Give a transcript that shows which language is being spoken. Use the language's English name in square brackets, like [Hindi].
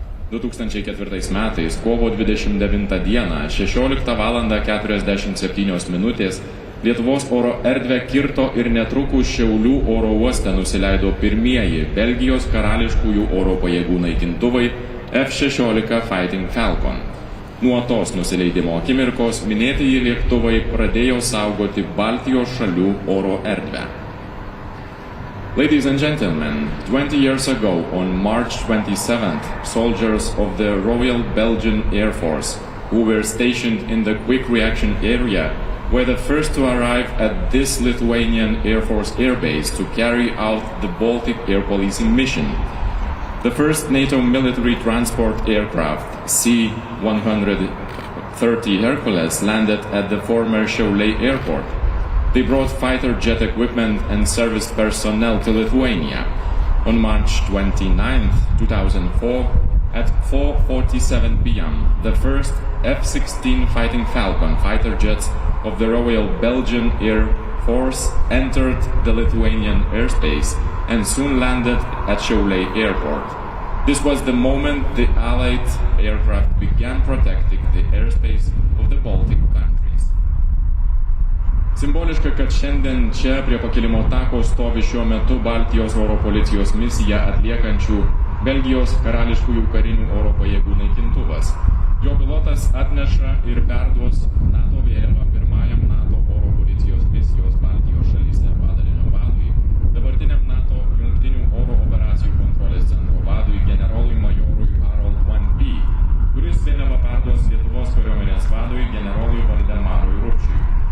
[Lithuanian] 2004 metais, kovo 29 dieną, 16:47 Lietuvos oro erdvę kirto ir netrukus Šiaulių oro uoste nusileido pirmieji Belgijos karališkųjų oro pajėgų naikintuvai F-16 Fighting Falcon. Nuo tos nusileidimo akimirkos minėtieji lėktuvai pradėjo saugoti Baltijos šalių oro erdvę. [English] Ladies and gentlemen, 20 years ago, on March 27th, soldiers of the Royal Belgian Air Force, who were stationed in the Quick Reaction Area, were the first to arrive at this Lithuanian Air Force airbase to carry out the Baltic air policing mission. The first NATO military transport aircraft, C-130 Hercules, landed at the former Šiauliai airport. They brought fighter jet equipment and service personnel to Lithuania. On March 29, 2004, at 4:47 p.m., the first F-16 Fighting Falcon fighter jets of the Royal Belgian Air Force entered the Lithuanian airspace and soon landed at Šiauliai Airport. This was the moment the Allied aircraft began protecting the airspace of the Baltic countries. [Lithuanian] Simboliška, kad šiandien čia prie pakilimo tako stovi šiuo metu Baltijos oro policijos misiją atliekančių Belgijos karališkųjų karinių oro pajėgų naikintuvas. Jo pilotas atneša ir perduos NATO vėliavą pirmajam NATO oro policijos misijos Baltijos šalyse padalinio vadui, dabartiniam NATO jungtinių oro operacijų kontrolės centro vadui generolui majorui Harold 1B, kuris vėliavą perduos Lietuvos kariuomenės vadui generolui Valdemarui Rupšiui.